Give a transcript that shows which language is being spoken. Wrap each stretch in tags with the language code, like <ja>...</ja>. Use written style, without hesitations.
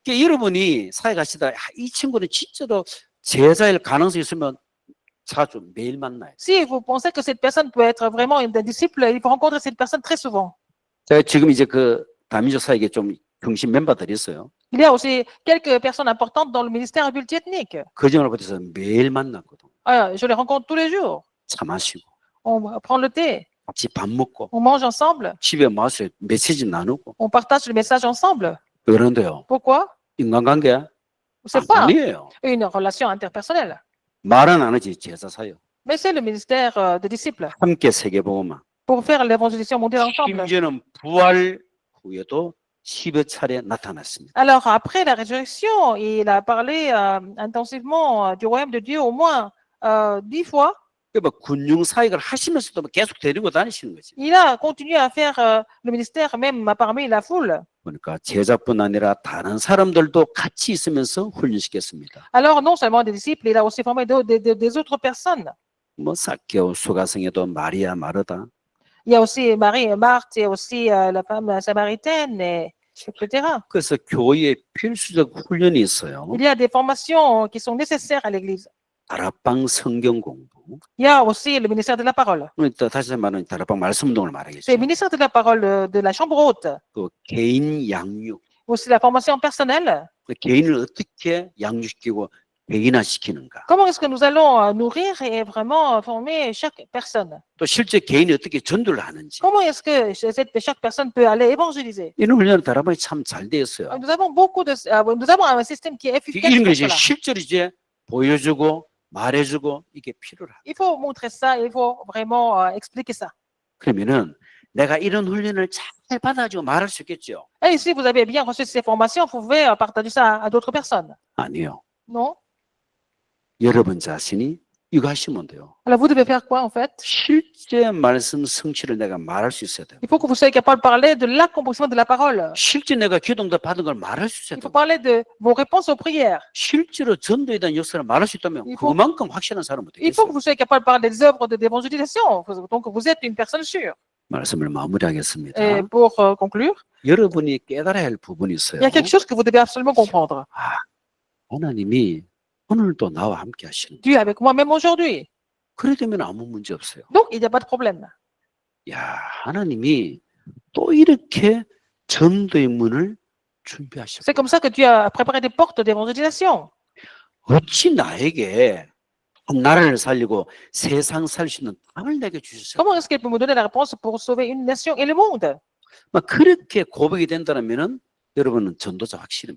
<ko>그러니까 여러분이 사회 가시다 이 친구는 진짜로 제자일 가능성이 있으면 자주 매일 만나요.</ko> <fr>Si vous pensez que cette personne peut être vraiment un disciple, il faut rencontrer cette personne très souvent.</fr> <ko>제가 지금 이제 그 다민족 사역에 좀 중심 멤버들이 있어요.</ko> <fr>Il y a aussi quelques personnes importantes dans le ministère multiethnique.</fr> <ko>그 점을 보면서 매일 만났거든.</ko> <fr>Je les rencontre tous les jours.</fr> <ko>차 마시고</ko> <fr>On prend le thé,</fr> <ko>같이 밥 먹고</ko> <fr>on mange ensemble,</fr> <ko>집에 와서 메시지 나누고</ko> <fr>on partage le message ensemble.</fr> <ko>그런데요.</ko> <fr>Pourquoi?</fr> <ko>인간관계</ko> <fr>C'est pas</fr> <ko>아니에요.</ko> <fr>une relation interpersonnelle,</fr> <ko>말은 안 하지 제자 사역.</ko> <fr>mais c'est le ministère de disciples</fr> <ko>함께 세계복음화.</ko> <fr>pour faire l'évangélisation mondiale ensemble.</fr> <ko>심지어는 부활 후에도 10여 차례 나타났습니다.</ko> <fr>Alors, après la résurrection, il a parlé intensivement du royaume de Dieu au moins 10 fois.</fr> <ko>그러니까 군중 사역을 하시면서도 계속 데리고 다니시는 거지.</ko> <fr>Il a continué à faire le ministère même parmi la foule.</fr> <ko>그러니까 제자뿐 아니라 다른 사람들도 같이 있으면서 훈련시켰습니다.</ko> <fr>Alors, non seulement des disciples, il a aussi formé des autres personnes.</fr> <ko>뭐 삭개오 수가성에도 마리아 마르다.</ko> <fr>Il y a aussi Marie et Marthe, il y a aussi la femme samaritaine, etc.</fr> <ko>그래서 교회에 필수적 훈련이 있어요.</ko> <fr>Il y a des formations qui sont nécessaires à l'Église.</fr> <ko>다락방 성경 공부,</ko> <fr>Il y a aussi le ministère de la parole.</fr> <ko>또 다시 말하면 다락방 말씀 운동을</ko> <fr>C'est</fr> <ko>말하겠죠.</ko> <fr>le ministère de la parole de la chambre haute.</fr> <ko>또 개인 양육,</ko> <fr>Aussi la formation personnelle.</fr> <ko>개인을 어떻게 양육시키고 개인화시키는가.</ko> <fr>Comment est-ce que nous allons nourrir et vraiment former chaque personne?</fr> <ko>또 실제 개인이 어떻게 전도를 하는지.</ko> <fr>Comment est-ce que chaque personne peut aller évangéliser?</fr> <ko>이런 훈련은 다락방이 참 잘 되어 있어요.</ko> <fr>Nous avons nous avons un système qui est efficace</fr> <ko>이런 걸 이제</ko> <fr>cela.</fr> <ko>실제로 이제 보여주고 말해주고 이게 필요하다.</ko> <fr>Il faut montrer ça, il faut vraiment expliquer ça.</fr> <ko>그러면은 내가 이런 훈련을 잘 받아가지고 말할 수 있겠죠?</ko> <fr>Et si vous avez bien reçu ces formations, vous pouvez partager ça à d'autres personnes.</fr> <ko>아니요.</ko> <fr>Non?</fr> <ko>여러분 자신이 이거 하시면 돼요.</ko> <fr>Alors vous devez faire quoi en fait?</fr> <ko>실제 말씀 성취를 내가 말할 수 있어야 돼요.</ko> <fr>Il faut que vous soyez capable de parler de l'accomplissement de la parole.</fr> <ko>실제 내가 기도응답 받은 걸 말할 수 있어야</ko> <fr>Il faut</fr> <ko>돼요.</ko> <fr>parler de vos réponses aux prières.</fr> <ko>실제로 전도에 대한 역사를 말할 수 있다면 이거- 그만큼 확실한 사람은</ko> <fr>Il faut que vous soyez capable de parler des œuvres d'évangélisation. Donc vous êtes une personne sûre.</fr> <ko>말씀을 마무리하겠습니다.</ko> <fr>Et pour conclure,</fr> <ko>여러분이 깨달아야 할 부분이 있어요.</ko> <fr>il y a quelque chose que vous devez absolument comprendre.</fr> <ko>하나님이 오늘도 나와 함께 하시는.</ko> <fr>Dieu est avec moi même aujourd'hui.</fr> <ko>그래 되면 아무 문제 없어요.</ko> <fr>Donc il n'y a pas de problème.</fr> <ko>야, 하나님이 또 이렇게 전도의 문을 준비하셨고</ko> <fr>C'est comme ça que Dieu a préparé des portes d'évangélisation.</fr> <ko>어찌 나에게 나라를 살리고 세상 살 수 있는 답을 내게 주셨어요.</ko> <fr>Comment est-ce qu'il peut me donner la réponse pour sauver une nation et le monde?</fr> <ko>막 그렇게 고백이 된다면은 여러분은 전도자 확실히</ko>